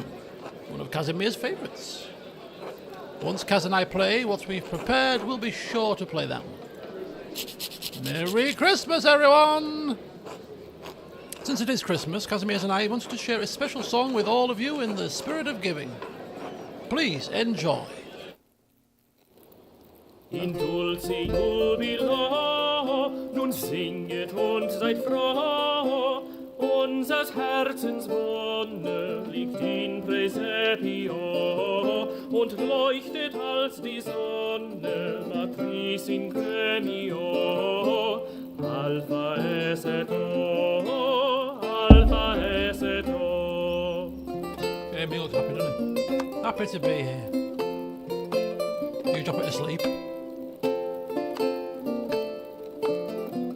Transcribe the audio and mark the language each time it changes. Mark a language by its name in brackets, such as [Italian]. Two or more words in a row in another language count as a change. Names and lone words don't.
[English] One of Casimir's favourites. Once Kaz and I play what we've prepared, we'll be sure to play that one. Merry Christmas, everyone! Since it is Christmas, Casimir and I wanted to share a special song with all of you in the spirit of giving. Please enjoy. [Latin] In dulce jubilo, [German] nun singet und seid froh, unsers Herzens Wonne liegt [Latin] in Praesepio, [German] und leuchtet als die Sonne, [Latin] Matris in gremio, Alpha es et O, Alpha es et O. [English] Yeah, me looks happy, doesn't he? Happy to be here. You drop it to sleep.